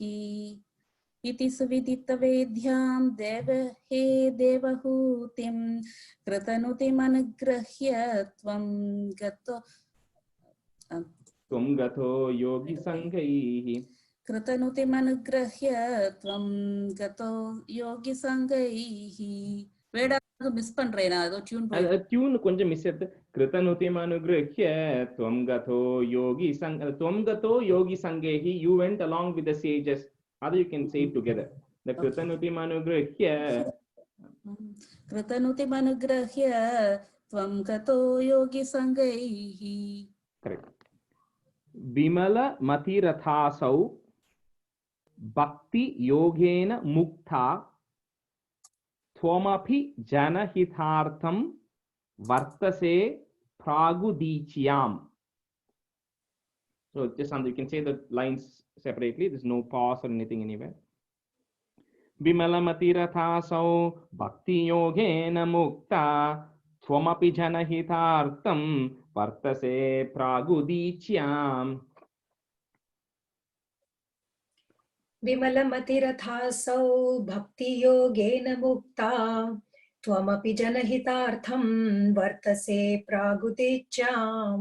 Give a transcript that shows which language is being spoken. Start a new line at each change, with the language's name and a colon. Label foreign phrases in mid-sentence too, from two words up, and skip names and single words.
Sanskrit: इति सुविदित वेद्यां देवहे देवहूतिं कृतनुतिम अनुगृह्य त्वं गतो योगी संगैः. कृतनुतिमनुगृह्य त्वं गतो योगी संगैः.
Tamil: வேடாக மிஸ் பண்றேன் நான், ஏதோ டியூன் கொஞ்சம் மிஸ் எடுத்து
Sanskrit: कृतनुतिमनुगृह्य त्वं गतो योगी संगैः.
English: You went along with the sages. Other you can say it together.
Sanskrit: The कृतनुतिमनुगृह्य त्वं गतो योगी संगैः.
English: Correct.
Sanskrit: विमल मतिरथासौ भक्ति योगेन मुक्ता त्वमपि जनहितार्थं वर्तसे प्रागुदीच्याम्.
English: So just you can say the lines separately. There's no pause or anything anywhere.
Sanskrit: विमल मतिरथासौ भक्ति योगेन मुक्ता त्वमपि जनहितार्थं वर्तसे प्रागुदीच्याम्. विमलमतिरथासौ भक्ति योगेन मुक्ता त्वमपि जनहितार्थं वर्तसे प्रागुदीच्याम्.